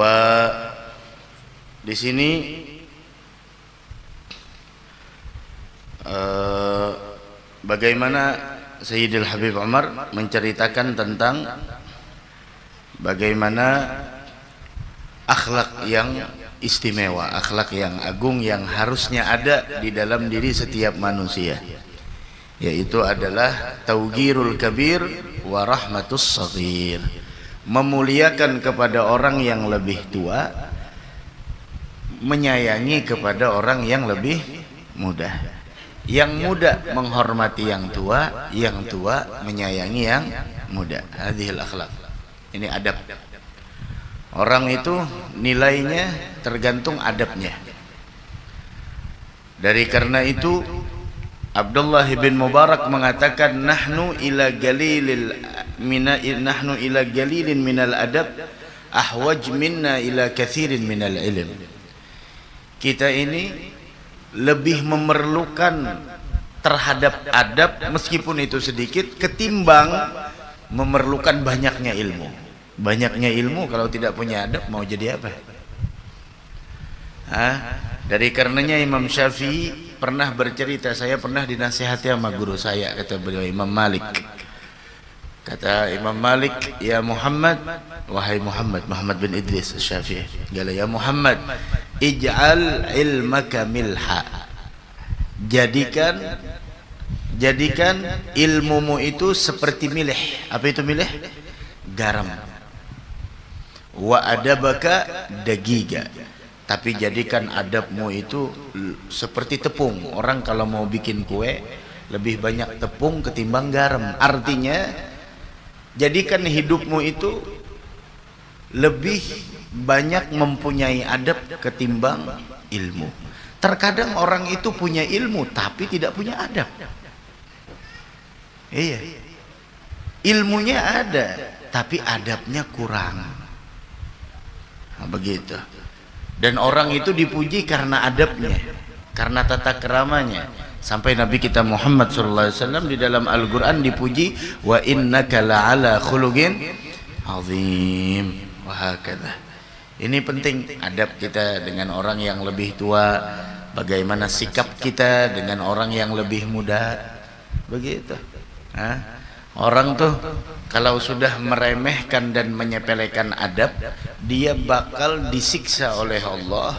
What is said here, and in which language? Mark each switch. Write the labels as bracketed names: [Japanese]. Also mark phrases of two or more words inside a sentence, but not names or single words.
[Indonesian] Di sini bagaimana Sayyidil Habib Umar menceritakan tentang bagaimana akhlak yang istimewa, akhlak yang agung yang harusnya ada di dalam diri setiap manusia, yaitu adalah [Arabic] توقير الكبير ورحمة الصغير, [Indonesian] memuliakan kepada orang yang lebih tua, menyayangi kepada orang yang lebih muda, yang muda menghormati yang tua menyayangi yang muda. [Arabic] هذه الأخلاق. [Indonesian] Ini adab. Orang itu nilainya tergantung adabnya. Dari karena itu Abdullah bin Mubarak mengatakan, [Arabic] نحن إلى قليل من الأدب أحوج منا إلى كثير من العلم. [Indonesian] Kita ini lebih memerlukan terhadap adab meskipun itu sedikit ketimbang memerlukan banyaknya ilmu. Banyaknya ilmu kalau tidak punya adab mau jadi apa? Dari karenanya Imam Syafi'i pernah bercerita, saya pernah dinasihati sama guru saya, kata beliau Imam Malik. Kata Imam Malik, [Arabic] يا محمد, [Indonesian] wahai Muhammad, Muhammad bin Idris Syafi'i, kata [Arabic] يا محمد، اجعل علمك ملحا. [Indonesian] Jadikan ilmumu itu seperti milih. Apa itu milih? Garam. [Arabic] وأدبك دقيقا. [Indonesian] Tapi jadikan adabmu itu seperti tepung. Orang kalau mau bikin kue lebih banyak tepung ketimbang garam. Artinya jadikan hidupmu itu lebih banyak mempunyai adab ketimbang ilmu. Terkadang orang itu punya ilmu tapi tidak punya adab. Iya, ilmunya ada tapi adabnya kurang. Nah, begitu. Dan orang itu dipuji karena adabnya, karena tata keramanya. Sampai Nabi kita Muhammad SAW di dalam Al-Quran dipuji, [Arabic] وإنك لعلى خلق عظيم. وهكذا. [Indonesian] Ini penting adab kita dengan orang yang lebih tua, bagaimana sikap kita dengan orang yang lebih muda. Begitu. Orang tuh kalau sudah meremehkan dan menyepelekan adab, dia bakal disiksa oleh Allah.